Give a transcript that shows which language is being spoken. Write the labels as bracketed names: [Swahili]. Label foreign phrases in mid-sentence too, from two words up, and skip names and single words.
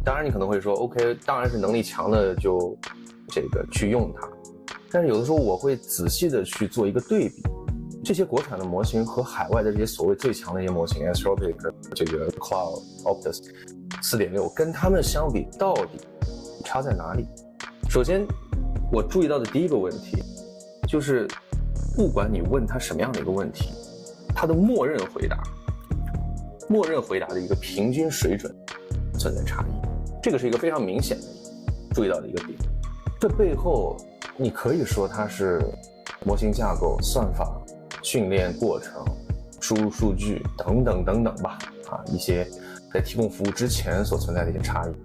[Chinese] 當然你可能會說 OK， 當然是能力強的就這個去用它，但是有的時候我會仔細的去做一個對比，這些國產的模型和海外的這些所謂最強的一些模型 Anthropic 這個 Cloud Opus 4.6跟他們相比到底差在哪裡？首先我注意到的第一個問題就是不管你問他什麼樣的一個問題，他的默認回答的一個平均水準存在差異，這個是一個非常明顯的注意到的一個點。這背後你可以說它是模型架構、算法、訓練過程、輸入數據等等等等吧，一些在提供服務之前所存在的一些差異。